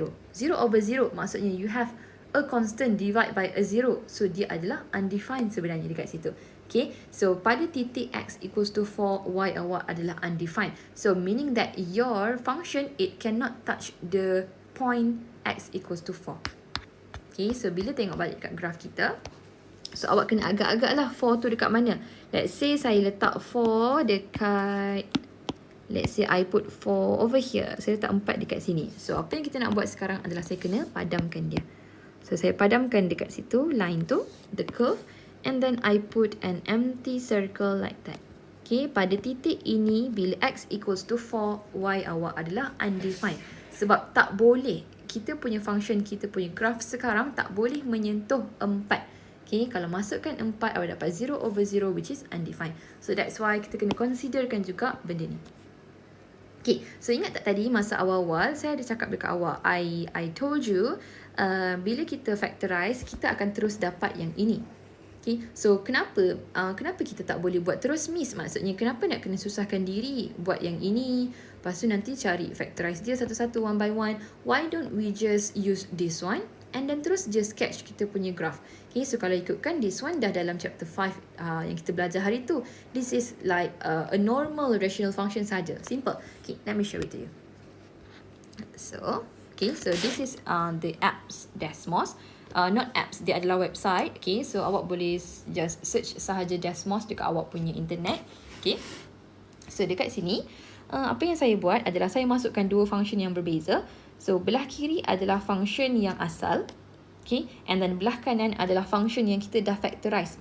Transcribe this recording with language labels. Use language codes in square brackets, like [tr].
[en] 0/0 [ms] maksudnya [en] you have a constant divide by a 0. [ms] So, dia adalah undefined sebenarnya dekat situ. Okay, so pada titik x equals to 4, y awak adalah undefined. [en] So, meaning that your function, it cannot touch the point x equals to 4. [ms] Okay, so bila tengok balik kat graf kita, so awak kena agak-agak lah 4 tu dekat mana. [en] Let's say [ms] saya letak 4 dekat, [en] let's say I put 4 over here. [ms] Saya letak 4 dekat sini. So, apa yang kita nak buat sekarang adalah saya kena padamkan dia. So, saya padamkan dekat situ, line tu, the curve. [en] And then, I put an empty circle like that. [ms] Okay, pada titik ini, bila x equals to 4, y awak adalah undefined. Sebab tak boleh, kita punya function, kita punya graph sekarang tak boleh menyentuh 4. Okay, kalau masukkan 4, awak dapat 0/0 [en] which is undefined. So that's why [ms] kita kena considerkan juga benda ni. Okay, so ingat tak tadi masa awal-awal saya ada cakap dekat awak, [en] I told you [ms] bila kita factorize, kita akan terus dapat yang ini. Okay, so kenapa kita tak boleh buat terus miss? Maksudnya kenapa nak kena susahkan diri buat yang ini, lepas tu nanti cari factorize dia satu-satu [en] one by one. Why don't we just use this one and then terus just sketch [ms] kita punya [en] graph. [ms] Okay, so kalau ikutkan this one dah dalam chapter 5 yang kita belajar hari tu. [en] This is like a normal rational function [ms] saja. [en] Simple. Okay, let me show it to you. So, okay, so this is the apps Desmos. Not apps, [ms] dia adalah website. Okay, so awak boleh just search sahaja Desmos dekat awak punya internet. Okay, so dekat sini apa yang saya buat adalah saya masukkan dua function yang berbeza. So belah kiri adalah function yang asal. Okay, and then belah kanan adalah function yang kita dah factorize.